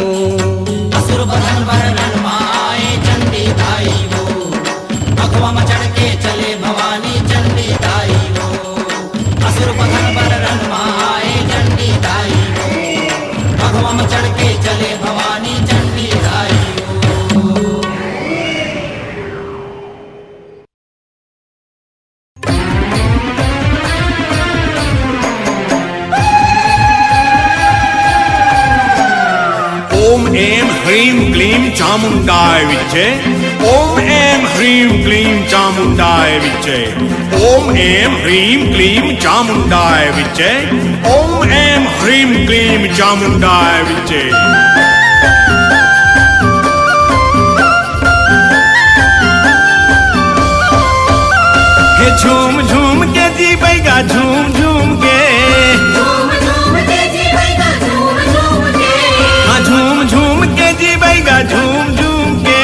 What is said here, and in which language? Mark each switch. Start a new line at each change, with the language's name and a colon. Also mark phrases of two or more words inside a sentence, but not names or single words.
Chhattisgarhi: असुर बदन पर रणमा आए चंडी दाई वो भगवा में चढ़ के चले भवानी चंडी दाई वो असुर बदन पर रणमा आए चंडी दाई वो भगवा में चढ़ के चले भवानी चंडी दाई वो
Sanskrit: ओम ऐं ह्रीं क्लीं चामुण्डाय विच्चे ओम ऐं ह्रीं क्लीं चामुण्डाय विच्चे ओम ऐं ह्रीं क्लीं चामुण्डाय विच्चे ओम ऐं ह्रीं क्लीं चामुण्डाय विच्चे
Chhattisgarhi: हे झूम झूम के जी बैगा झूम झूम के झूम झूम के जी बैगा झूम झूम के हाँ झूम झूम के जी बैगा झूम झूम के